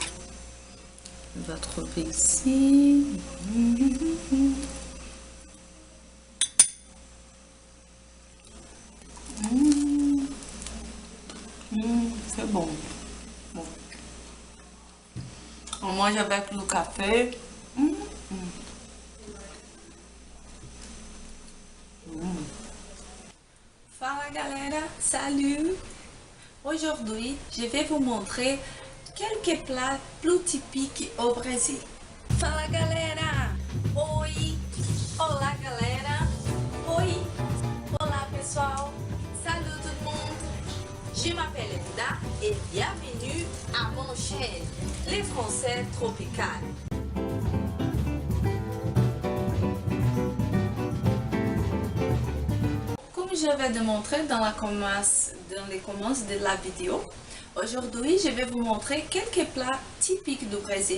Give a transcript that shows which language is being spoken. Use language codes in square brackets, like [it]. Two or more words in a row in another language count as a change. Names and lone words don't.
[fr] On va trouver ici. C'est bon. Bon. On mange avec le café. [pt] Fala galera, [fr] salut! Aujourd'hui, je vais vous montrer quelques plats plus typiques au Brésil. [pt] Fala galera! Oi! Olá galera! Oi! Olá pessoal! [fr] Salut tout le monde! Je m'appelle Linda et bienvenue à mon chaîne, Les Français Tropical. Comme je vais démontrer dans les commences de la vidéo, aujourd'hui je vais vous montrer quelques plats typiques du Brésil.